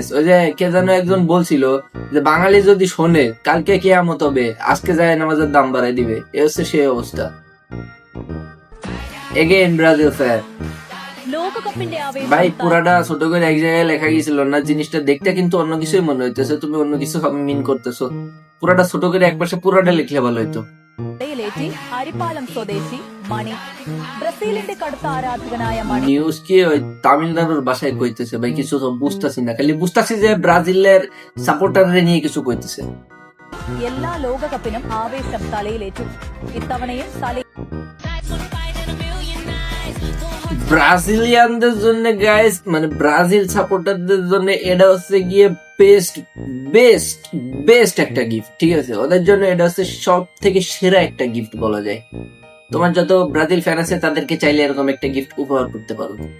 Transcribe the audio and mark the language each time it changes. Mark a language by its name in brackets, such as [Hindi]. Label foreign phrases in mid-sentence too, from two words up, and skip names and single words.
[Bangla] ওই যে কে যেন একজন বলছিল যে বাঙালি যদি শোনে কালকে কিয়ামত হবে, আজকে যায় নামাজের দাম বাড়াই দিবে, এ হচ্ছে সেই অবস্থা। এগেইন ব্রাজিল ফ্যান ভাই, পুরাটা ছোট করে এক জায়গায় লেখা গেছিল না, জিনিসটা দেখতে কিন্তু অন্য কিছুই মনে হইতেছে, তুমি অন্য কিছু মিন করতেছো। পুরাটা ছোট করে একপাশে পুরাটা লিখলে ভালো হইতো। [Malayalam] ലേറ്റി അരിപ്പാലം സ്വദേശി മണി ബ്രസീലിന്റെ കടുത്ത ആരാധകനായ മണി [Bangla] নিউজ কি ওই তামিলনাড়ুর ভাষায় কইতেছে ভাই, কিছু তো বুঝতাছি না, খালি বুঝতাছি যে ব্রাজিলের সাপোর্টাররে নিয়ে কিছু কইতেছে। [Malayalam] എല്ലാ ലോകകപ്പിനും ആവേശം തലയിലേറ്റു. ഇത്തവണയും [Bangla] ব্রাজিলিয়ানদের জন্য গাইস, মানে ব্রাজিল সাপোর্টারদের জন্য এটা হচ্ছে গিয়ে [English] best best best [Bangla] একটা গিফট, ঠিক আছে? ওদের জন্য এটা হচ্ছে সব থেকে সেরা একটা গিফট বলা যায়। তোমার যত ব্রাজিল ফ্যান আছে তাদেরকে চাইলে এরকম একটা গিফট উপহার করতে পারো।